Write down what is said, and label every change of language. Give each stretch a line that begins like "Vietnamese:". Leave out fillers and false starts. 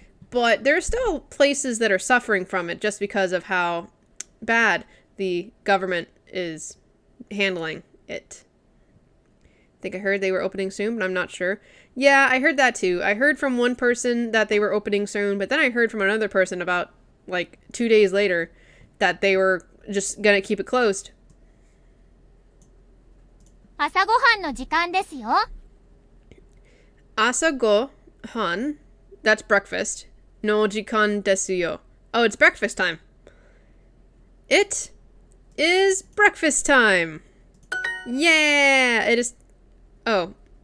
English: But there are still places that are suffering from it just because of how bad the government is handling it. I think I heard they were opening soon, but I'm not sure. Yeah, I heard that too. I heard from one person that they were opening soon, but then I heard from another person about, like, 2 days later that they were just gonna keep it closed.
Japanese: 朝ごはんの時間ですよ
English: Asago-han, that's breakfast.
Japanese: No jikan desu yo.
English: Oh, it's breakfast time. It is breakfast time. Yeah, it is. Oh.